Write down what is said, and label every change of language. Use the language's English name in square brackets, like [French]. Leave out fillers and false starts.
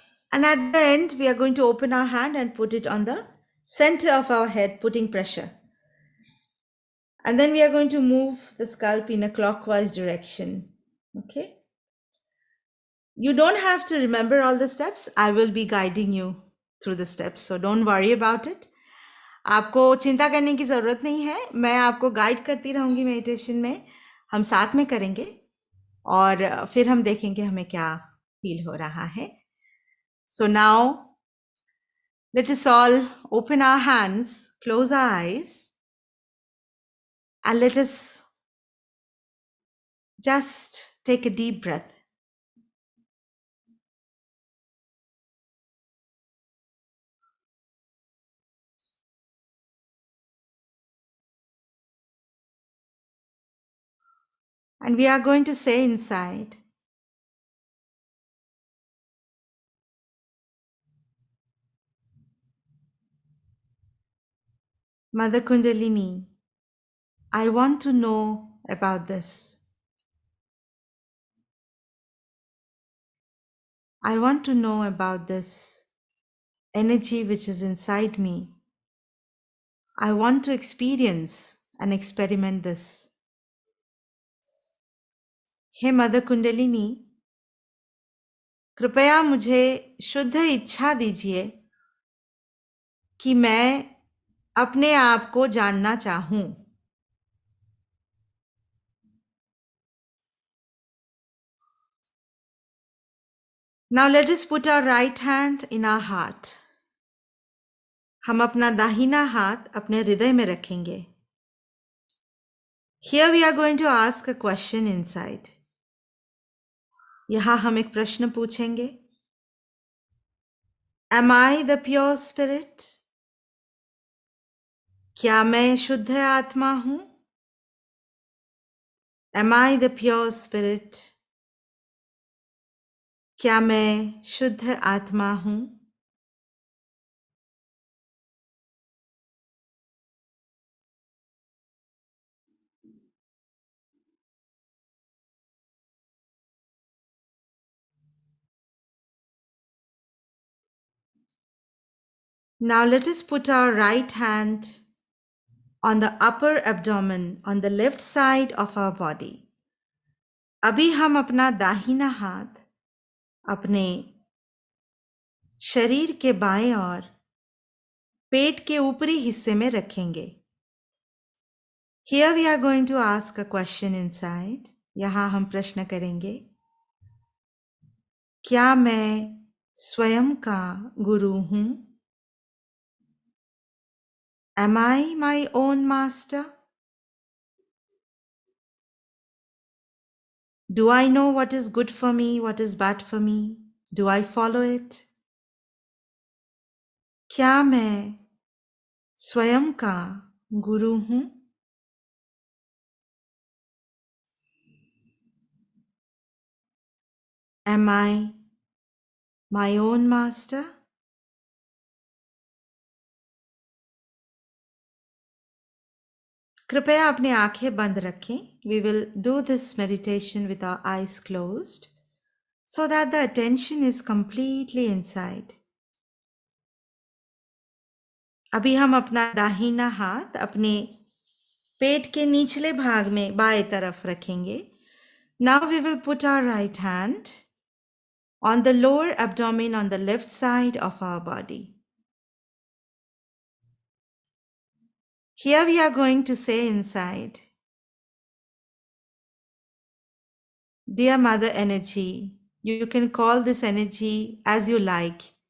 [English] And at the end, we are going to open our hand and put it on the center of our head, putting pressure. And then we are going to move the scalp in a clockwise direction. Okay? You don't have to remember all the steps. I will be guiding you through the steps. So don't worry about it. [Hindi] आपको चिंता करने की ज़रूरत नहीं है. मैं आपको guide करती रहूँगी मेडिटेशन में. हम साथ में करेंगे और फिर हम देखेंगे हमें क्या फील हो रहा है. [English] So now, let us all open our hands, close our eyes, and let us just take a deep breath. And we are going to say inside, Mother Kundalini, I want to know about this. I want to know about this energy which is inside me. I want to experience and experiment this. [Hindi] Hey mother kundalini, कृपया मुझे शुद्ध इच्छा दीजिए कि मैं अपने आप को जानना चाहूं. [English] Now let us put our right hand in our heart. [Hindi] हम अपना दाहिना हाथ अपने हृदय में रखेंगे. [English] Here we are going to ask a question inside. [Hindi] यहाँ हम एक प्रश्न पूछेंगे. [English] Am I the pure spirit? [Hindi] क्या मैं शुद्ध आत्मा हूं? [English] Am I the pure spirit? [Hindi] क्या मैं शुद्ध आत्मा हूं? [English] Now let us put our right hand on the upper abdomen on the left side of our body. [Hindi] अभी हम अपना दाहिना हाथ अपने शरीर के बाएं और पेट के ऊपरी हिस्से में रखेंगे. [English] Here we are going to ask a question inside. [Hindi] यहाँ हम प्रश्न करेंगे. क्या मैं स्वयं का गुरु हूं? [English] Am I my own master? Do I know what is good for me, what is bad for me? Do I follow it? [Hindi] क्या मैं स्वयं का गुरु हूं? [English] Am I my own master. [Hindi] कृपया अपनी आंखें बंद रखें. [English] We will do this meditation with our eyes closed so that the attention is completely inside. [Hindi] अभी हम अपना दाहिना हाथ अपने पेट के निचले भाग में बाएं तरफ रखेंगे. [English] Now we will put our right hand on the lower abdomen on the left side of our body. Here we are going to say inside, Dear Mother Energy, you can call this energy as you like.